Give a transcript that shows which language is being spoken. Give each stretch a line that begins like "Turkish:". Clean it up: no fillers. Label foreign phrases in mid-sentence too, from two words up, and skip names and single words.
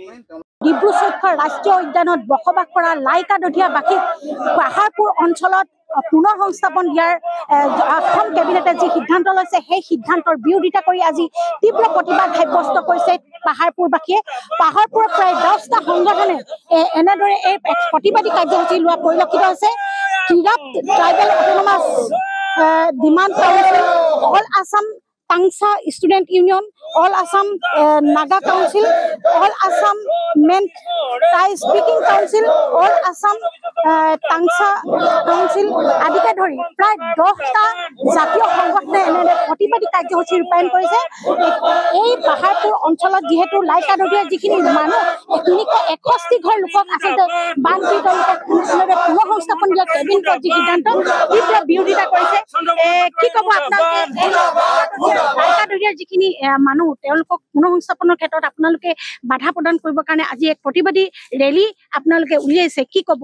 Assamese: ডিব্ৰু চৈখোৱা ৰাষ্ট্ৰীয় উদ্যানত বসবাস কৰা লাইকাদধিয়াবাসীক পাহাৰপুৰ অঞ্চলত পুনৰ সংস্থাপন দিয়াৰ অসম কেবিনেটে যি সিদ্ধান্ত লৈছে সেই সিদ্ধান্তৰ বিৰোধিতা কৰি আজি তীব্ৰ প্ৰতিবাদ সাব্যস্ত কৰিছে পাহাৰপুৰবাসীয়ে পাহাৰপুৰৰ প্ৰায় 10টা সংগঠনে এনেদৰে এই প্ৰতিবাদী কাৰ্যসূচী লোৱা পৰিলক্ষিত হৈছে কিৰাপ ট্ৰাইবেল অটোনমাছ ডিমাণ্ড কাউন্সিল অল আসাম Tangsa Student Union, All Assam Naga Council, All Assam Men Thai Speaking Council, All Assam Tangsa Council, আদিকে ধৰি প্ৰায় 10টা জাতীয় সংগঠনে এনে প্ৰতিবাদী কাৰ্যসূচী ৰূপায়ণ কৰিছে এই পাহাৰপুৰ অঞ্চলত যিহেতু লাইকাদধিয়াৰ যিখিনি মানুহ 361 ঘৰ লোকক আচলতে বানপীড়িত লোকক পুনৰ সংস্থাপন দিয়া কেবিনেটৰ যি সিদ্ধান্ত তীব্ৰ বিৰোধিতা কৰিছে কি ক'ব আপোনালোকে লাইকাদধিয়াৰ যিখিনি মানুহ তেওঁলোকক পুনৰ সংস্থাপনৰ ক্ষেত্ৰত আপোনালোকে বাধা প্ৰদান কৰিবৰ কাৰণে আজি এক প্ৰতিবাদী ৰেলী আপোনালোকে উলিয়াইছে কি ক'ব